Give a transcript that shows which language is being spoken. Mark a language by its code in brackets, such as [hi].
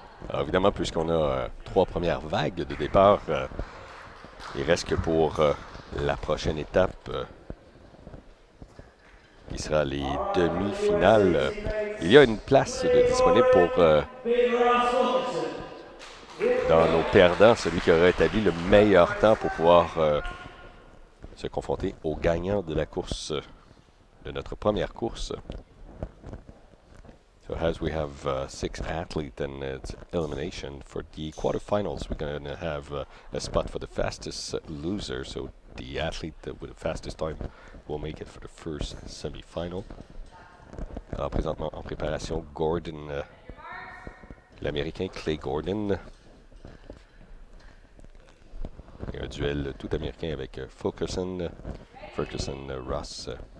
[fr] Alors, évidemment, puisqu'on a 3 premières vagues de départ, il reste que pour la prochaine étape, qui sera les demi-finales. Il y a une place disponible pour, dans nos perdants, celui qui aura établi le meilleur temps pour pouvoir se confronter aux gagnants de la course, de notre première course. [en] So as we have 6 athletes and it's elimination for the quarterfinals, we're going to have a spot for the fastest loser. So the athlete with the fastest time will make it for the first semi-final. [fr] Alors présentement en préparation, Gordon, l'Américain Clay Gordon. Il y a un duel tout américain avec Ferguson Ross.